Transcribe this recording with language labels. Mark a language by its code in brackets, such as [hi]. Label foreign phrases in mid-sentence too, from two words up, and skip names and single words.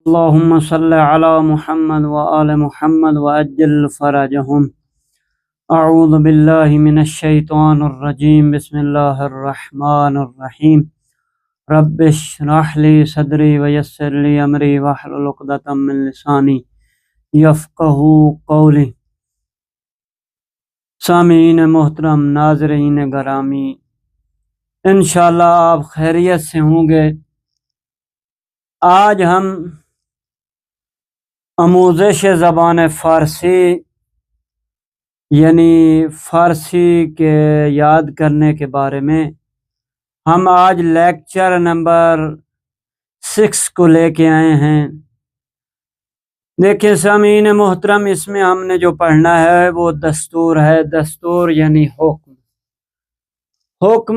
[ar] اللهم صل على محمد وآل محمد وعجل فرجهم. اعوذ باللہ من الشیطان الرجیم. بسم اللہ الرحمن الرحیم. رب اشرح لی صدری ویسر لی امری واحلل عقدۃ من لسانی یفقہوا قولی. [ur] سامعین محترم، ناظرین گرامی، انشاءاللہ آپ خیریت سے ہوں گے. آج ہم [fa] آموزش زبان فارسی [ur] یعنی فارسی کے یاد کرنے کے بارے میں ہم آج لیکچر نمبر 6 کو لے کے آئے ہیں. دیکھیں سامعین محترم، اس میں ہم نے جو پڑھنا ہے وہ دستور ہے. دستور یعنی حکم.